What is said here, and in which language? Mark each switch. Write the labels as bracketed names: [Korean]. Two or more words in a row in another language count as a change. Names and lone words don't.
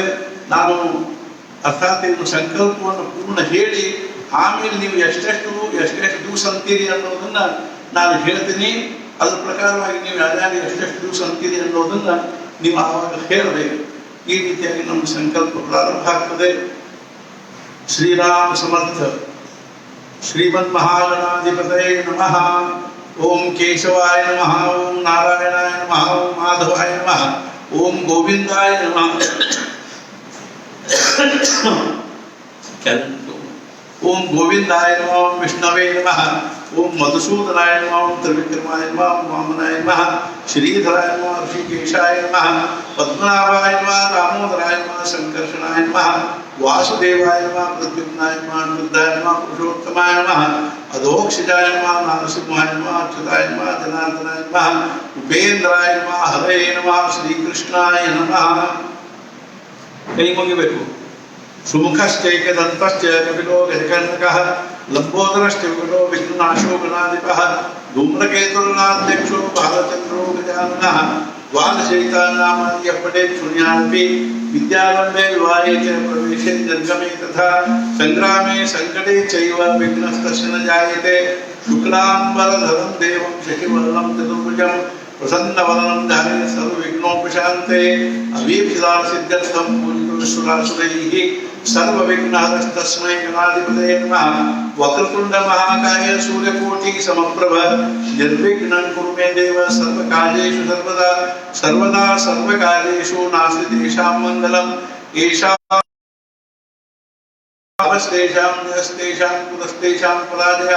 [Kannada] ನಾನು ಅರ್ಥಾತ್ ಇನ್ನು ಸಂಕಲ್ಪವನ್ನು ಪೂರ್ಣ ಹೇಳಿ ಆಮೇಲೆ ನೀವು ಎಷ್ಟೆಷ್ಟು ದಿವಸ ಅಂತೀರಿ ಅನ್ನೋದನ್ನ ನಾನು ಹೇಳ್ತೀನಿ. ಅದ್ರ ಪ್ರಕಾರವಾಗಿ ನೀವು ಯಾರ್ಯಾರು ಎಷ್ಟೆಷ್ಟು ದಿವಸ ಅಂತೀರಿ ಅನ್ನೋದನ್ನ ನೀವು ಆವಾಗ ಹೇಳಬೇಕು. ಈ ರೀತಿಯಾಗಿ ನಮ್ಮ ಸಂಕಲ್ಪ ಪ್ರಾರಂಭ ಆಗ್ತದೆ. [Sanskrit] ಶ್ರೀರಾಮ ಸಮರ್ಥ. ಶ್ರೀಮನ್ ಮಹಾಗಣಾಧಿಪತಯೇ ನಮಃ. ಓಂ ಕೇಶವಾಯ ನಮಃ, ಓಂ ನಾರಾಯಣಾಯ ನಮಃ, ಓಂ ಮಾಧವಾಯ ನಮಃ, ಓಂ ಗೋವಿಂದಾಯ ನಮಃ. ಓಂ ಗೋವಿಂದಾಯ ನಮಃ, ಓಂ ವಿಷ್ಣವೇ ನಮಃ, ಓಂ ಮಧುಸೂದನಾಯ ನಮಃ, ಓಂ ತ್ರಿವಿಕ್ರಮಾಯ ನಮಃ, ಓಂ ವಾಮನಾಯ ನಮಃ, ಶ್ರೀಧರಾಯ ನಮಃ, ಋಷಿಕೇಶಾಯ ನಮಃ, ಪದ್ಮನಾಭಾಯ ನಮಃ, ದಾಮೋದರಾಯ ನಮಃ, ಸಂಕರ್ಷಣಾಯ ನಮಃ, ವಾಸುದೇವಾಯ ನಮಃ, ಪ್ರದ್ಯುಮ್ನಾಯ ನಮಃ, ಅನಿರುದ್ಧಾಯ ನಮಃ, ಪುರುಷೋತ್ತಮಾಯ ನಮಃ, ಅಧೋಕ್ಷಜಾಯ ನಮಃ, ನಾರಸಿಂಹಾಯ ನಮಃ, ಅಚ್ಯುತಾಯ ನಮಃ, ಜನಾರ್ದನಾಯ ನಮಃ, ಉಪೇಂದ್ರಾಯ ನಮಃ, ಹರೇ ನಮಃ, ಶ್ರೀಕೃಷ್ಣಾಯ ನಮಃ. [Kannada] ಕೈ ಮುಗಿಬೇಕು. [Sanskrit] ಸುಮುಖಶ್ಚೈಕದಂತಶ್ಚ ಕಪಿಲೋ ಗಜಕರ್ಣಕಃ, ಲಂಬೋದರಶ್ಚ ವಿಕಟೋ ವಿಘ್ನನಾಶೋ ಗಣಾಧಿಪಃ, ಧೂಮ್ರಕೇತುರ್ನಾಧ್ಯಕ್ಷೋ ಬಾಲಚಂದ್ರೋ ಗಜಾನನಃ, ದ್ವಾದಶೈತಾನಾಮಾನ್ಯ ಪಠೇತ್ ಶೂನ್ಯಾನ್ಪಿ ವಿದ್ಯಾರಂಭೆ ವಿವಾಹೇ ಚ ಪ್ರವೇಶೇ ನಿರ್ಗಮೇ ತಥಾ ಸಂಗ್ರಾಮೇ ಸಂಕಟೇ ಚೈವ ವಿಘ್ನಸ್ತಸ್ಯ ನ ಜಾಯತೆ. ಶುಕ್ಲಾಂಬರಧರಂ ದೇವಂ ಶಶಿವರ್ಣಂ ಚತುರ್ಭುಜಂ ಪ್ರಸನ್ನವದನಂ ಧ್ಯಾಯೇತ್ ಸರ್ವವಿಘ್ನೋಪಶಾಂತಯೇ. ಅವೀಪ್ಸಿತಾರ್ಥಸಿದ್ಧ್ಯರ್ಥಂ ಪೂಜಿತೋऽಸುರಾಸುರೈಃ ಸರ್ವವಿಘ್ನಹರಸ್ತಸ್ಮೈ ಗಣಾಧಿಪತಯೇ ನಮಃ. ವಕ್ರತುಂಡ ಮಹಾಕಾಯ ಸೂರ್ಯಕೋಟಿ ಸಮಪ್ರಭ ನಿರ್ವಿಘ್ನಂ ಕುರು ಮೇ ದೇವ ಸರ್ವಕಾರ್ಯೇಷು ಸರ್ವದಾ. ಸರ್ವದಾ ಸರ್ವಕಾರ್ಯೇಷು ನಾಸ್ತಿ ತೇಷಾಂ ಮಂಗಲಂ. ಏಷಾಂ ಯಸ್ತೇಷಾಂ ಕುತಸ್ತೇಷಾಂ ಪರಾಜಯಃ.